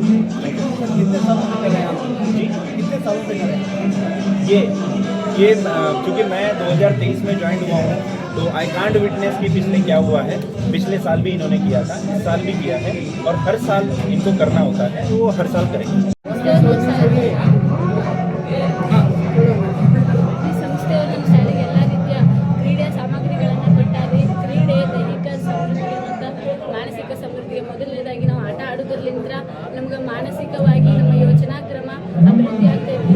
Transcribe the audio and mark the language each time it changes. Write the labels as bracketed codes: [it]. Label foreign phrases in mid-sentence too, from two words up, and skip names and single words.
[hi] ये क्योंकि मैं 2023 में ज्वाइन हुआ हूँ तो [en] I can't witness [hi] कि पिछले क्या हुआ है. पिछले साल भी इन्होंने किया था, इस साल भी किया है, और हर साल इनको करना होता है, तो वो हर साल करेंगे. [kn] ಈ ಸಂಸ್ಥೆಯು ನಮ್ಮ ಶಾಲೆಗೆ ಎಲ್ಲ ರೀತಿಯ ಕ್ರೀಡೆ ಸಾಮಗ್ರಿಗಳನ್ನು ಕೊಟ್ಟಾರೆ. ಕ್ರೀಡೆ ದೈಹಿಕ ಸಮೃದ್ಧಿಗೆ ಮತ್ತು ಮಾನಸಿಕ ಸಮೃದ್ಧಿಗೆ ಮೊದಲನೇದಾಗಿ ನಾವು ಆಟ ಆಡೋದ್ರಲ್ಲಿಂದ ನಮ್ಗೆ ಮಾನಸಿಕವಾಗಿ ನಮ್ಮ ಯೋಚನಾ ಕ್ರಮ ಅಭಿವೃದ್ಧಿ ಆಗ್ತಾ ಇದೆ.